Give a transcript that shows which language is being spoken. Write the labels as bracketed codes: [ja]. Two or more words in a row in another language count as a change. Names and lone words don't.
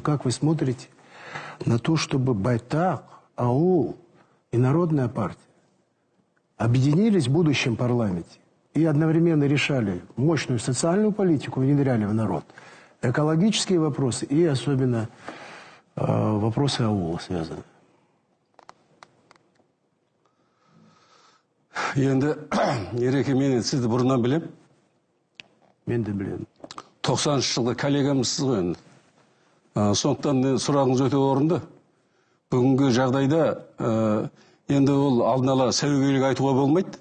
[ru] Как вы смотрите на то, чтобы Байтак, АУЛ и Народная партия объединились в будущем парламенте и одновременно решали мощную социальную политику, внедряли в народ, экологические вопросы и особенно вопросы АУЛа связаны? [kk] Енді Ереке, мен сізді бұрыннан білем. Мен де білем. 90-шы жылғы коллегамызсыз ғой енді. Сондықтан сұрағыңыз өте орынды. Бүгінгі жағдайда енді ол алдын ала сәуегейлік айтуға болмайды.